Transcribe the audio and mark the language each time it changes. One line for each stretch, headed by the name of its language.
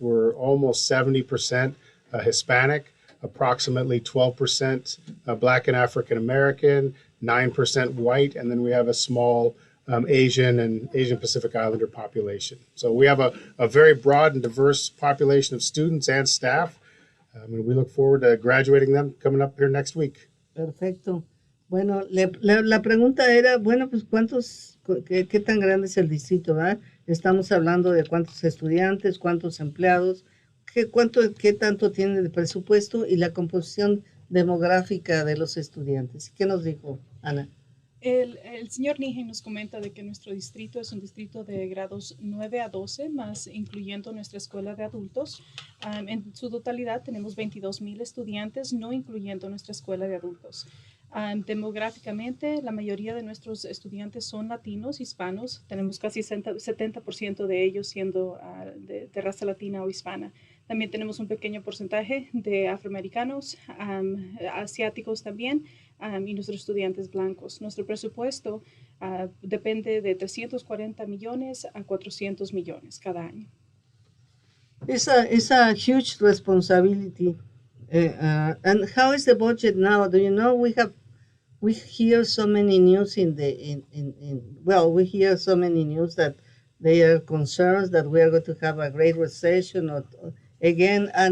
English: We're almost 70% Hispanic, approximately 12% Black and African American, 9% white, and then we have a small Asian and Asian Pacific Islander population. So we have a very broad and diverse population of students and staff, and we look forward to graduating them coming up here next week.
Spanish: Perfecto. Bueno, la pregunta era, bueno, pues qué tan grande es el distrito, ¿verdad? Estamos hablando de cuántos estudiantes, cuántos empleados, qué tanto tiene de presupuesto y la composición demográfica de los estudiantes. ¿Qué nos dijo, Ana? El señor Nehen nos comenta de que nuestro distrito es un distrito de grados 9 a 12, más incluyendo nuestra escuela de adultos. En su totalidad tenemos 22,000 estudiantes, no incluyendo nuestra escuela de adultos. Demográficamente, la mayoría de nuestros estudiantes son latinos, hispanos. Tenemos casi 70% de ellos siendo de raza latina o hispana. También tenemos un pequeño porcentaje de afroamericanos, asiáticos también, y nuestros estudiantes blancos. Nuestro presupuesto depende de 340 millones a 400 millones cada año.
English: It's a huge responsibility. And how is the budget now? Do you know we hear so many news we hear so many news that they are concerned that we are going to have a great recession again.